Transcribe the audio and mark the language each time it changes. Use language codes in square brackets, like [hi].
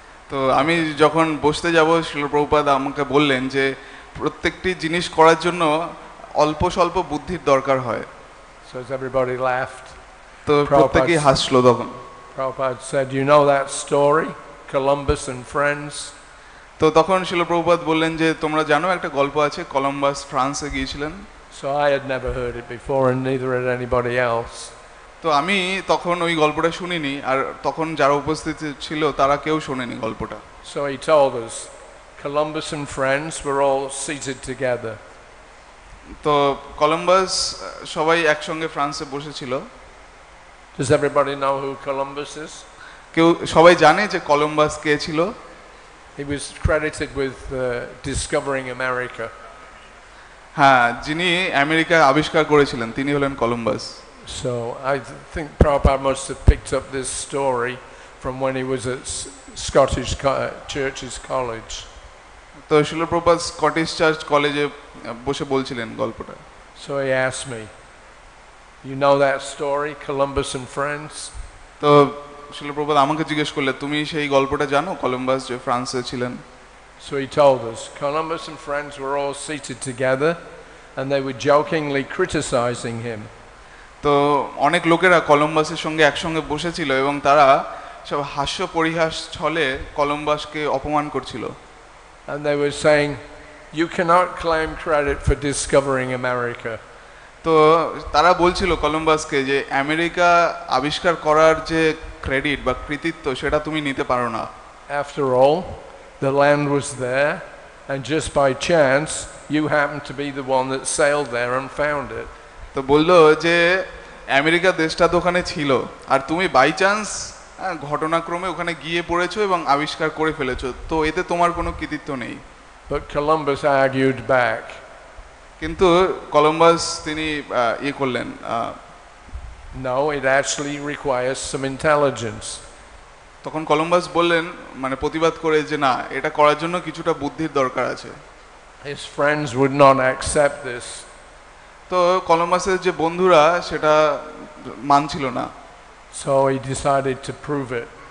[bn] তো আমি যখন বসতে যাব শিল প্রভুপাদ আমাকে বললেন যে প্রত্যেকটি জিনিস করার জন্য অল্প স্বল্প বুদ্ধির দরকার হয়। [en] So as everybody laughed, [bn] তো প্রত্যেকেই হাসলো তখন। [en] Prabhupada said, you know that story, Columbus and friends? [bn] তো তখন শিল প্রভুপাদ বললেন যে তোমরা জানো একটা গল্প আছে, কলম্বাস ফ্রান্সে গিয়েছিলেন। [en] So I had never heard it before, and neither had anybody else. [bn] তো আমি তখন ওই গল্পটা শুনিনি, আর তখন যারা উপস্থিত ছিল তারা কেউ শোনেনি গল্পটা। [en] So he told us, Columbus and friends were all seated together. [bn] তো কলম্বাস সবাই একসঙ্গে ফ্রান্সে বসেছিল। [en] Does everybody know who Columbus is? [bn] কেউ সবাই জানে যে কলম্বাস কে ছিল? [en] He was credited with discovering America. [bn] হ্যাঁ, যিনি আমেরিকা আবিষ্কার করেছিলেন তিনি হলেন Columbus. [en] So I think Prabhupada must have picked up this story from when he was at Scottish Churches College. [bn] তো শিল প্রভুপাদ স্কটিশ চার্চ কলেজে বসে বলছিলেন গল্পটা। [en] So he asked me, you know that story, Columbus and friends? [bn] তো শিল প্রভুপাদ আমাকে জিজ্ঞেস করলে, তুমি সেই গল্পটা জানো, কলম্বাস যে ফ্রান্সে ছিলেন? [en] So he told us, Columbus and friends were all seated together and they were jokingly criticizing him. [bn] তো অনেক লোকেরা কলম্বাসের সঙ্গে একসঙ্গে বসেছিল এবং তারা সব হাস্য পরিহাস ছলে কলম্বাসকে অপমান করছিল। [en] And they were saying, you cannot claim credit for discovering America. [bn] তো তারা বলছিল কলম্বাসকে যে আমেরিকা আবিষ্কার করার যে ক্রেডিট বা কৃতিত্ব সেটা তুমি নিতে পারো না। [en] After all, the land was there and just by chance you happened to be the one that sailed there and found it. [bn] তো বললো যে আমেরিকা দেশটা তো ওখানে ছিল আর তুমি [en] by chance [bn] ঘটনাক্রমে ওখানে গিয়ে পড়েছো এবং আবিষ্কার করে ফেলেছো, তো এতে তোমার কোনো কৃতিত্ব নেই। [en] But Columbus argued back. [bn] কিন্তু কলম্বাস তিনি ইয়ে করলেন, [en] No, it actually requires some intelligence. [bn] তখন কলম্বাস বললেন, মানে প্রতিবাদ করে যে না, এটা করার জন্য কিছুটা বুদ্ধির দরকার আছে। [en] His friends would not accept this. [bn] তো কলম্বাসের যে বন্ধুরা সেটা মানছিল না। [en] So he decided to prove it.